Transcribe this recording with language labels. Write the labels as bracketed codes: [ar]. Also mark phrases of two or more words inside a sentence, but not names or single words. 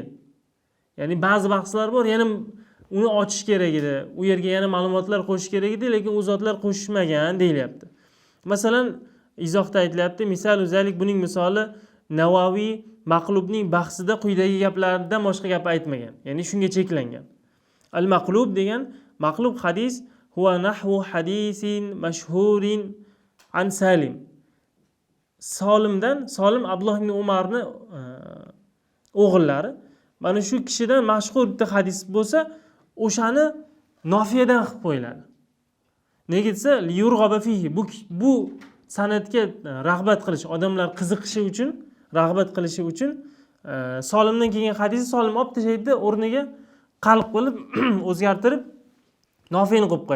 [uz] Ya'ni ba'zi bahslar bor, yana uni ochish kerak edi, u yerga yana ma'lumotlar qo'shish kerak edi, lekin u zotlar qo'shishmagan deyilyapti. Masalan, izohda aytilyapti, misol o'zalik buning misoli Navaviy maqlubning bahsida quyidagi gaplardan boshqa gap aytmagan. Ya'ni shunga cheklangan. [ar] Al-maqlub degan مقلوب حديث هو نحو حديث مشهور عن سالم. [uz] Solim Abdulloh ibn Umarni o'g'illari. Mana shu kishidan mashhur bitta hadis bo'lsa, o'shani nofiyadan qilib qo'yiladi. Nega desa, [ar] ليرغب فيه, [uz] bu san'atga rag'bat qilish, odamlar qiziqishi uchun, rag'bat qilishi uchun Solimdan kelgan hadisni Solim olib tashlaydi, o'rniga qalb qilib o'zgartirib nofiyani qo'yib qo'yadi.